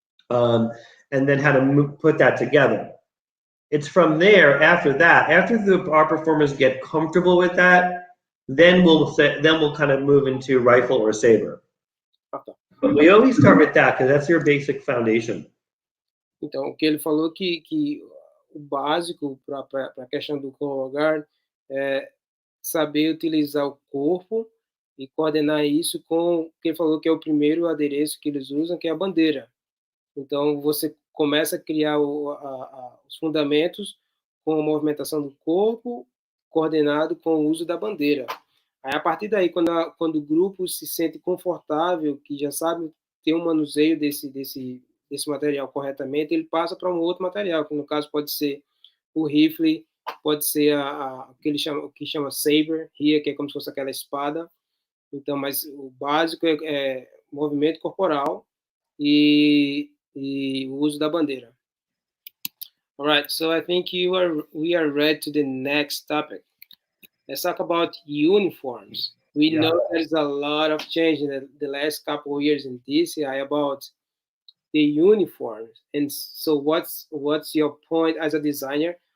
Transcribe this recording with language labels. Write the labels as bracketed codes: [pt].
[en] And then how to put that together. It's from there, after that, after our performers get comfortable with that, then we'll kind of move into rifle or saber. Okay. But we always start with that because that's your basic foundation. [pt] Então, o que ele falou que o básico para a questão do color guard é saber utilizar o corpo e coordenar isso com o que ele falou que é o primeiro adereço que eles usam, que é a bandeira. Então, você começa a criar os fundamentos com a movimentação do corpo, coordenado com o uso da bandeira. Aí, a partir daí, quando o grupo se sente confortável, que já sabe ter um manuseio desse material corretamente, ele passa para um outro material, que no caso pode ser o rifle, pode ser o que chama saber, que é como se fosse aquela espada. Então, mas o básico é movimento corporal e o uso da bandeira. [en] All right, so I think we are ready to the next topic. Let's talk about uniforms. We know there's a lot of change in the last couple of years in DCI about the uniforms. And so what's your point as a designer?